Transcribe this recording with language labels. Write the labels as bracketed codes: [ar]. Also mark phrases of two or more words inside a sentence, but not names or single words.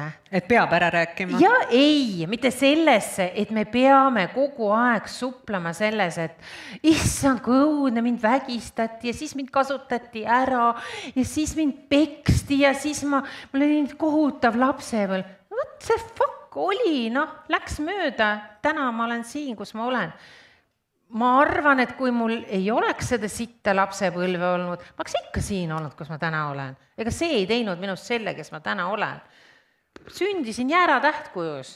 [et] Et peab ära rääkima? Ja ei, mitte sellesse, et me peame kogu aeg suplema selles, et issand, kui õudne, mind vägistati ja siis mind kasutati ära ja siis mind peksti ja siis mul oli kohutav lapsepõlv. [en] What the fuck [et] oli, läks mööda. Täna ma olen siin, kus ma olen. Ma arvan, et kui mul ei oleks seda sitta lapsepõlve olnud, ma oleks ikka siin olnud, kus ma täna olen. Ega see ei teinud minust selle, kes ma täna olen. Sündisin jäära tähtkujus.